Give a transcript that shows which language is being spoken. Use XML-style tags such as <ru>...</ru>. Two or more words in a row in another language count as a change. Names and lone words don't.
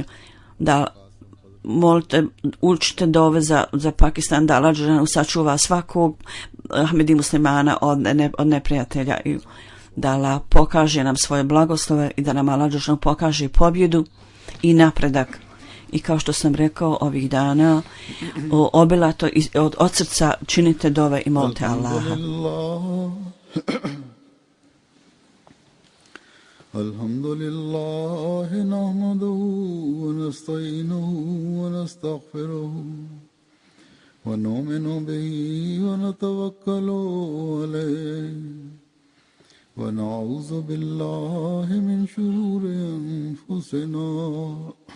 <bs>Da molite, učite dove za Pakistan, da Allah dželešanu sačuva svakog Ahmedi muslimana od neprijatelja i da Allah pokaže nam svoje blagoslove i da nam Allah dželešanu pokaže pobjedu i napredak. I kao što sam rekao ovih dana, obilato od srca činite dove i molite Allaha.</bs> <ar>الحمد لله نحمده ونستعينه ونستغفره ونؤمن به ونتوكل عليه ونعوذ بالله من شرور أنفسنا</ar>